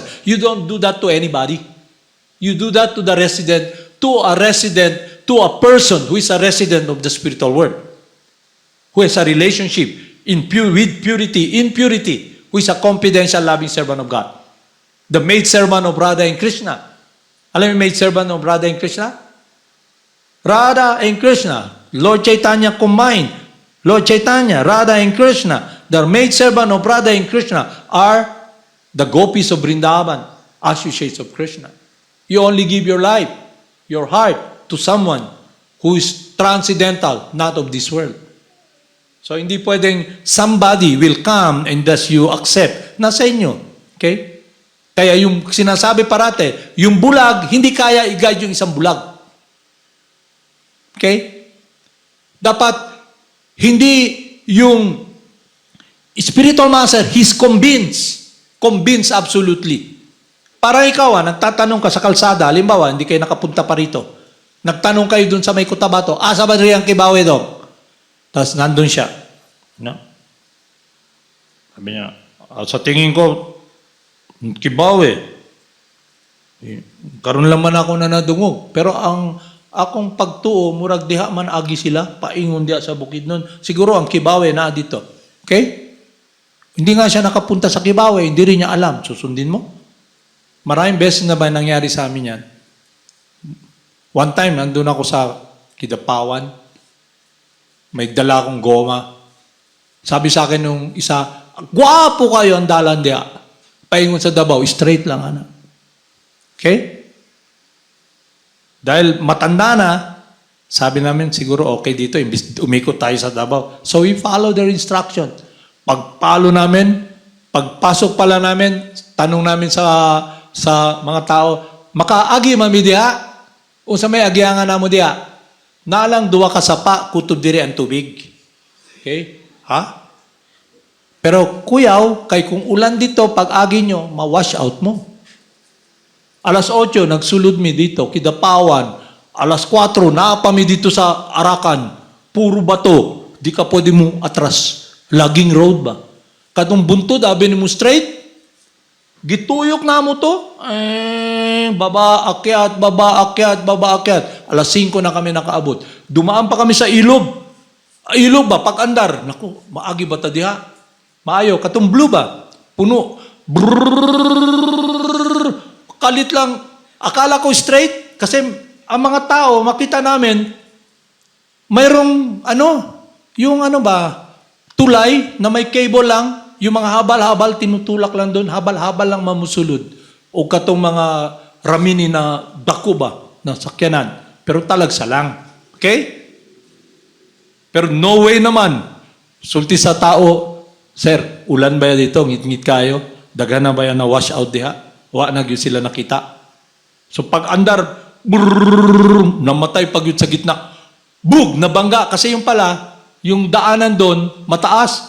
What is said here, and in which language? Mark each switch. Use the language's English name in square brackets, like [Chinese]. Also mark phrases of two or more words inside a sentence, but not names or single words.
[English] You don't do that to anybody. You do that to a person who is a resident of the spiritual world, who has a relationship with purity, who is a confidential loving servant of God. The maid servant of Radha and Krishna. [Filipino] Alam mo [English] maid servant of Radha and Krishna? Radha and Krishna. Lord Chaitanya combined. Lord Chaitanya, Radha and Krishna. The maid servant of Radha and Krishna are the gopis of Vrindavan, associates of Krishna. You only give your life, your heart, to someone who is transcendental, not of this world. [Filipino] So hindi pwedeng [English] somebody will come and thus you accept. [Filipino] Nasa inyo. Okay? Kaya yung sinasabi parate, yung bulag, hindi kaya i-guide yung isang bulag. [English] Okay? [Filipino] Dapat, hindi yung [English] spiritual master, he's convinced absolutely. [Filipino] Para ikaw, nagtatanong ka sa kalsada, halimbawa, hindi kayo nakapunta pa rito. Nagtanong kayo dun sa may Cotabato, sa ba rin ang Kibawe doon? Tapos nandun siya. No? Sabi niya, sa tingin ko, Kibawe. [Cebuano] Karon lang man ako na nadungog. Pero ang akong pagtuo, murag diha man agi sila, paingon diha sa bukid nun. [Filipino] Siguro ang Kibawe na dito. Okay? Hindi nga siya nakapunta sa Kibawe, hindi rin niya alam. Susundin mo? Maraming beses na ba nangyari sa amin yan? [English] One time, [Filipino] nandun ako sa Kidapawan. May dala akong goma. Sabi sa akin nung isa, gwapo kayo ang dalan diya. [Cebuano] Paingon sa Davao, straight lang, ana. Okay? [Filipino] Dahil matanda na, sabi namin, siguro okay dito, imbis umikot tayo sa Davao. [English] So we follow their instruction. [Filipino] Pagpalo namin, pagpasok pala namin, tanong namin sa mga tao, [Cebuano] makaagi mami diha? O sa may agiangan na mo diha? Nalang duwa ka sapa, kutob diri ang tubig. Okay? Ha? Pero kuyaw, kay kung ulan dito, pag agi nyo, ma- [English] wash out [Cebuano] mo. Alas 8, nagsulod mi dito, Kidapawan. Alas 4, naapami dito sa Arakan. Puro bato. Di ka pwede mo atras. Laging road ba? Katong buntod, abi ni mo straight. Gituyok na mo to. Baba, [Filipino] akyat, baba, akyat, baba, akyat. Alas 5 na kami nakaabot. Dumaan pa kami sa ilog. Ilog ba? Pag-andar. Naku, [Cebuano] maagi ba ta diha? Maayo. Katong blue ba? Puno. [Filipino] Brrrr. Kalit lang. Akala ko straight. Kasi ang mga tao, makita namin, mayroong yung tulay na may cable lang, yung mga habal-habal, tinutulak lang doon, [Cebuano] habal-habal lang mamusulod. O katong mga ramini na dako ba, na sakyanan. Pero talagsa lang. Okay? Pero [English] no way [Cebuano] naman. Sulti sa tao, sir, ulan ba yan dito? Ngit-ngit kayo? Daga na ba yan na [English] wash out [Cebuano] diha? Wa na yun sila nakita. [Filipino] So pag andar, brrrr, namatay pag yun sa gitna. Bug, nabangga. Kasi yung pala, yung daanan doon, mataas.